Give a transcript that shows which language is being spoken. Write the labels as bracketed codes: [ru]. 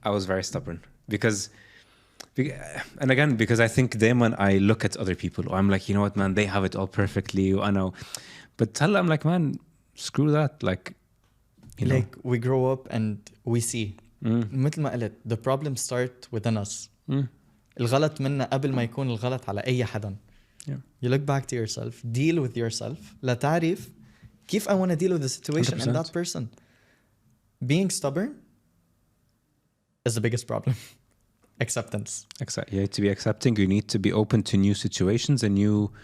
[en] I was very stubborn because and again because I think [ar] دايما [en] I look at other people I'm like you know what man they have it all perfectly [ar] وأنا [en] but tell I'm like man screw that like you know like we grow up and we see [ar] مثل ما قلت [en] the problem start within us. [ar] الغلط منا قبل ما يكون الغلط على أي حدا. [en] You look back to yourself, deal with yourself [ar] لا تعرف كيف [en] I want to deal with the situation 100%. and that person. Being stubborn is the biggest problem. Acceptance. You need to be accepting. You need to be open to new situations and new